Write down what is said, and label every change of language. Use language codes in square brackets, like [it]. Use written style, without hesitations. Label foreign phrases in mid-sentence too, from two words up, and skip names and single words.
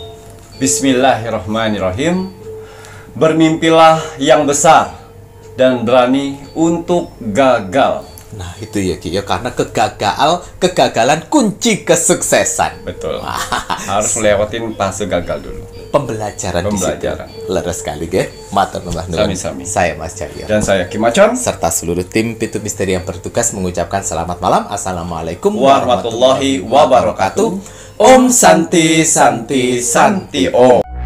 [id] Bismillahirrahmanirrahim. Bermimpilah yang besar dan berani untuk gagal. Nah, itu ya Ki, ya, karena kegagalan kunci kesuksesan. Betul. Harus melewatin fase gagal dulu. Pembelajaran di situ. Pembelajaran. [jv] Leres sekali, ge. Matur nuwun. Sami-sami. [id] Saya Mas Cahyo. Dan saya Ki Macan. Serta seluruh tim Pintu Misteri yang bertugas mengucapkan selamat malam. Assalamualaikum [ar] ورحمة الله وبركاته. [sa] Om Santi Santi Santi Om.